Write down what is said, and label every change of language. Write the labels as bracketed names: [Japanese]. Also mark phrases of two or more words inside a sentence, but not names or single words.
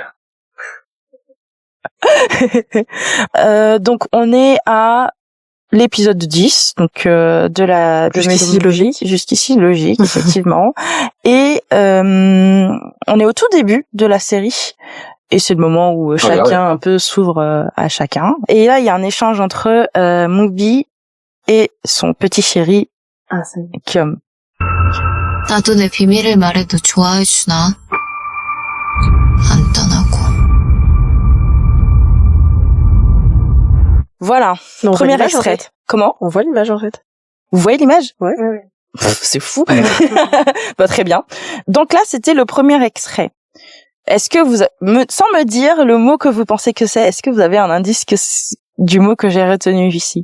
[French] donc on est à l'épisode 10, donc de la Jusqu'ici logique, effectivement. Et on est au tout début de la série. Et c'est le moment où chacun un peu s'ouvre à chacun. Et là, il y a un échange entre Mubi et son petit chéri Kyum. [Korean] 나도 내 비밀을 말해도 좋아해 주나? 안 떠나고. [French] Voilà, premier extrait. Comment? On voit l'image en fait. Vous voyez l'image? Ouais. C'est fou. Très bien. Donc là, c'était le premier extrait. Est-ce que sans me dire le mot que vous pensez que c'est, est-ce que vous avez un indice du mot que j'ai retenu ici?